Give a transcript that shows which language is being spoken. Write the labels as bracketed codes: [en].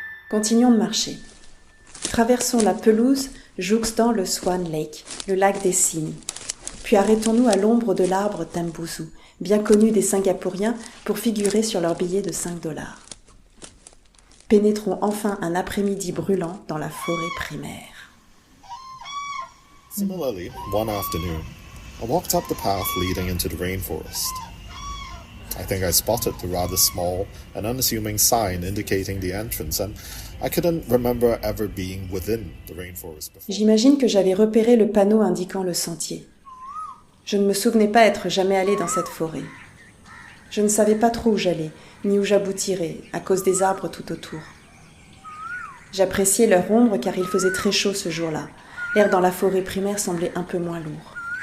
[fr] Continuons de marcher. Traversons la pelouse jouxtant le Swan Lake, le lac des cygnes. Puis arrêtons-nous à l'ombre de l'arbre Tambuzu, bien connu des Singapouriens pour figurer sur leur billet de $5. Pénétrons enfin un après-midi brûlant dans la forêt primaire. [en] Similarly, one afternoon, I walked up the path leading into the rainforest. I think I spotted the rather small and unassuming sign indicating the entrance, and I couldn't remember ever being within the rainforest before. [fr] J'imagine que j'avais repéré le panneau indiquant le sentier. Je ne me souvenais pas être jamais allée dans cette forêt. Je ne savais pas trop où j'allais, ni où j'aboutirais, à cause des arbres tout autour. J'appréciais leur ombre car il faisait très chaud ce jour-là. L'air dans la forêt primaire semblait un peu moins lourd.